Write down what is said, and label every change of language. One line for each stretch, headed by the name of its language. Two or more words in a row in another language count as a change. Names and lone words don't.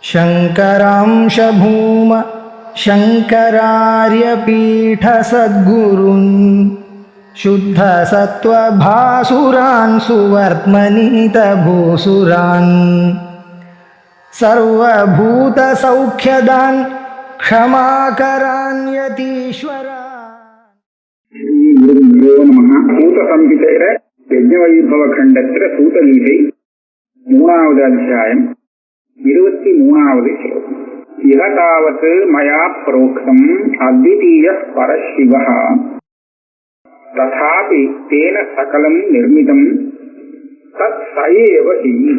Sanskrit: शङ्करांश भूम शङ्करार्यपीठसद्गुरून् शुद्धसत्त्वभासुरान् सुवर्त्मनीतभूसुरान् सर्वभूतसौख्यदान् क्षमाकरान् यतीश्वरान्.
Tamil: சூத சம்ஹிதையில யஜ்ஞவைபவ கண்டத்தில சூதகீதை 3வது அத்தியாயம் 23வது ஸ்லோகம்.
Sanskrit: इहतावत् मया प्रोक्तम् अद्वितीयः परशिवः तथापि तेन सकलम् निर्मितम् तत् सैव हि.